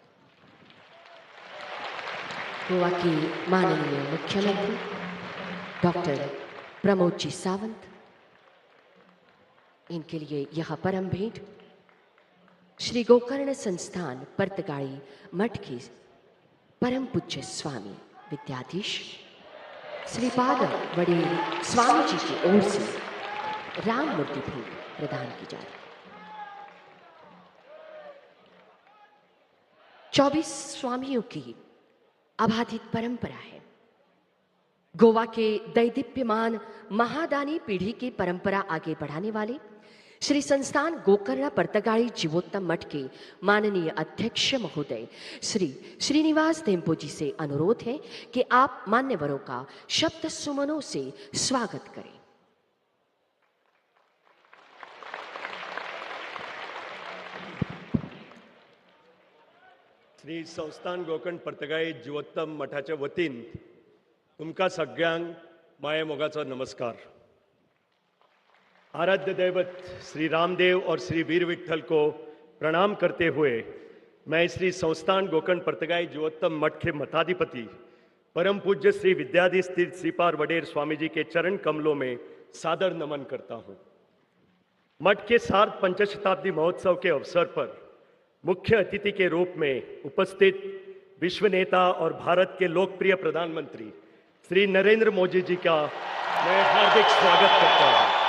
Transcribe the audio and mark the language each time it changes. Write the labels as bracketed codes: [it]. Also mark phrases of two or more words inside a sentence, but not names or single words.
[hi] गोवा के माननीय मुख्यमंत्री डॉक्टर प्रमोद जी सावंत, इनके लिए यह परम भेंट श्री गोकर्ण संस्थान पर्तगाई मठ के परम पूज्य स्वामी विद्याधीश श्रीपाद वडेल स्वामी जी की ओर से राम मूर्ति भेंट प्रदान की जा रही। 24 स्वामियों की अबाधित परंपरा है। गोवा के दैदीप्यमान महादानी पीढ़ी की परंपरा आगे बढ़ाने वाले श्री संस्थान गोकर्ण पर्तगाई जीवोत्तम मठ के माननीय अध्यक्ष महोदय श्री श्रीनिवास देम्पो जी से अनुरोध है कि आप मान्यवरों का शब्द सुमनों से स्वागत करें। [kok] श्री संस्थान गोकर्ण पर्तगाई जीवोत्तम मठाच्या वतीन तुमका सगळ्यांक माये मोगाचो नमस्कार। [hi] आराध्य दैवत श्री रामदेव और श्री वीर विठल को प्रणाम करते हुए मैं श्री संस्थान गोकर्ण पर्तगाई जीवोत्तम मठ के मठाधिपति परम पूज्य श्री विद्याधीश तीर्थ श्रीपाद वडेर स्वामी जी के चरण कमलों में सादर नमन करता हूँ। मठ के सार्ध पंचशताब्दी महोत्सव के अवसर पर मुख्य अतिथि के रूप में उपस्थित विश्व नेता और भारत के लोकप्रिय प्रधानमंत्री श्री नरेंद्र मोदी जी का मैं हार्दिक स्वागत करता हूं।